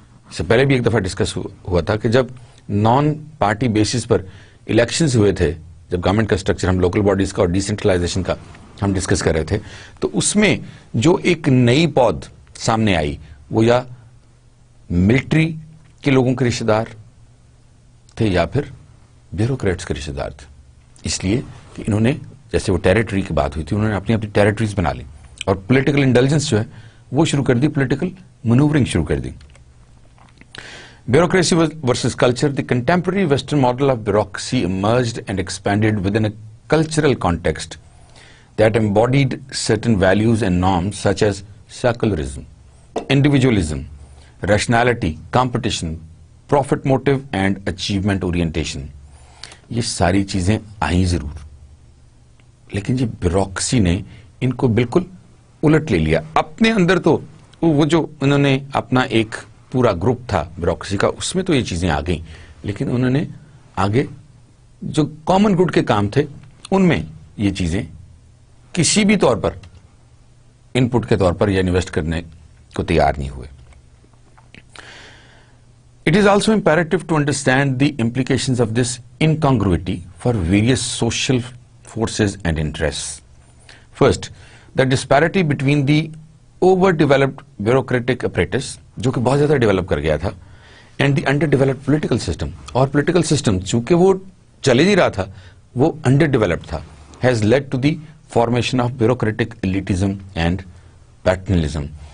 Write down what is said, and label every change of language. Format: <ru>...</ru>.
<ur>اس سے پہلے بھی ایک دفعہ ڈسکس ہوا تھا کہ جب نان پارٹی بیسس پر الیکشنز ہوئے تھے, جب گورنمنٹ کا اسٹرکچر ہم لوکل باڈیز کا اور ڈیسینٹرلائزیشن کا ہم ڈسکس کر رہے تھے, تو اس میں جو ایک نئی پود سامنے آئی وہ یا ملٹری کے لوگوں کے رشتہ دار تھے یا پھر بیوروکریٹس کے رشتہ دار تھے. اس لیے کہ انہوں نے, جیسے وہ ٹیریٹری کی بات ہوئی تھی, انہوں نے اپنی ٹیریٹریز بنا لی اور پولیٹیکل انٹیلیجنس جو ہے وہ شروع کر دی, پولیٹیکل مینوورنگ شروع کر دی.</ur> <en>Bureaucracy versus culture. The contemporary Western model of bureaucracy emerged and expanded within a cultural context that embodied certain values and norms such as secularism, individualism, rationality, competition, profit motive and achievement orientation.</en> <ur>یہ ساری چیزیں آئیں ضرور, لیکن یہ bureaucracy نے ان کو بالکل الٹ لے لیا اپنے اندر. تو وہ جو انہوں نے اپنا ایک پورا گروپ تھا بیوروکریسی کا, اس میں تو یہ چیزیں آ گئیں, لیکن انہوں نے آگے جو کامن گڈ کے کام تھے ان میں یہ چیزیں کسی بھی طور پر ان پٹ کے طور پر یا انویسٹ کرنے کو تیار نہیں ہوئے.</ur> <en>It is also imperative to understand the implications of this incongruity for various social forces and interests. First, the disparity between the overdeveloped bureaucratic apparatus,</en> <ur>جو کہ بہت زیادہ ڈیولپ کر گیا تھا,</ur> <en>And the underdeveloped political system.</en> <ur>اور political system چونکہ وہ چلے نہیں رہا تھا, وہ انڈر ڈیولپڈ تھا,</ur> <en>Has led to the formation of bureaucratic elitism and paternalism.</en>